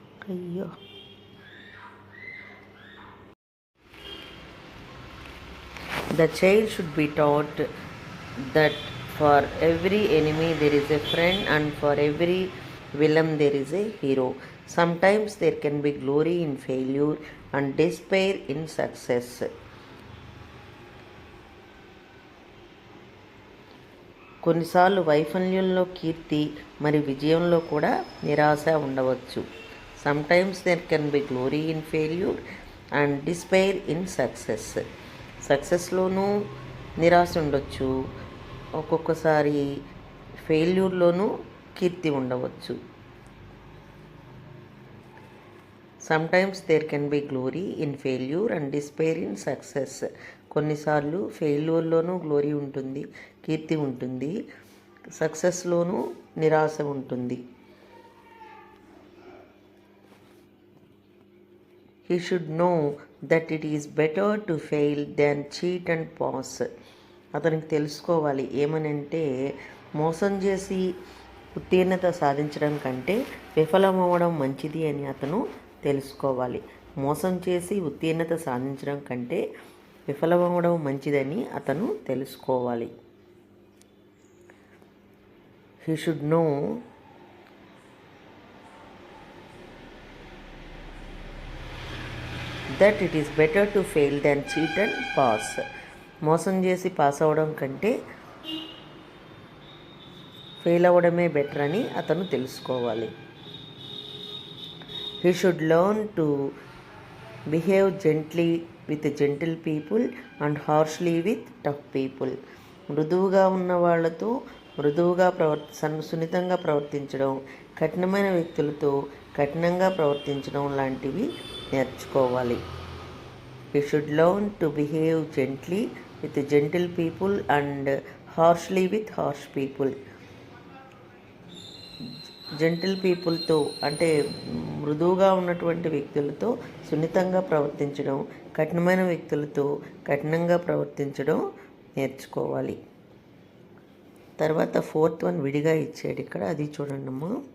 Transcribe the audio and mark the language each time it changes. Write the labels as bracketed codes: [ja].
[en] అయ్యో, the child should be taught that for every enemy there is a friend and for every villain there is a hero. Sometimes there can be glory in failure and despair in success. [te] కొన్నిసార్లు వైఫల్యంలో కీర్తి మరి విజయంలో కూడా నిరాశ ఉండవచ్చు. [en] Sometimes there can be glory in failure and despair in success. [te] సక్సెస్లోనూ నిరాశ ఉండవచ్చు, ఒక్కొక్కసారి ఫెయిల్యూర్లోనూ కీర్తి ఉండవచ్చు. [en] Sometimes there can be glory in failure and despair in success. [te] కొన్నిసార్లు ఫెయిల్యూర్లోనూ గ్లోరీ ఉంటుంది, కీర్తి ఉంటుంది, సక్సెస్లోనూ నిరాశ ఉంటుంది. [en] He should know that it is better to fail than cheat and pass. [te] అతనికి తెలుసుకోవాలి ఏమనంటే మోసం చేసి ఉత్తీర్ణత సాధించడం కంటే విఫలమవ్వడం మంచిది అని అతను తెలుసుకోవాలి. మోసం చేసి ఉత్తీర్ణత సాధించడం కంటే విఫలమవ్వడం మంచిదని అతను తెలుసుకోవాలి. [en] He should know that it is better to fail than cheat and pass. [te] మోసం చేసి పాస్ అవ్వడం కంటే ఫెయిల్ అవ్వడమే బెటర్ అని అతను తెలుసుకోవాలి. [en] He should learn to behave gently with gentle people and harshly with tough people. [te] మృదువుగా ఉన్న వాళ్ళతో మృదువుగా సున్నితంగా ప్రవర్తించడం, కఠినమైన వ్యక్తులతో కఠినంగా ప్రవర్తించడం లాంటివి నేర్చుకోవాలి. [en] We should learn to behave gently with gentle people and harshly with harsh people. [te] Gentle పీపుల్తో అంటే మృదువుగా ఉన్నటువంటి వ్యక్తులతో సున్నితంగా ప్రవర్తించడం, కఠినమైన వ్యక్తులతో కఠినంగా ప్రవర్తించడం నేర్చుకోవాలి. తర్వాత 4th వన్ విడిగా ఇచ్చాడు ఇక్కడ, అది చూడండి అమ్మా.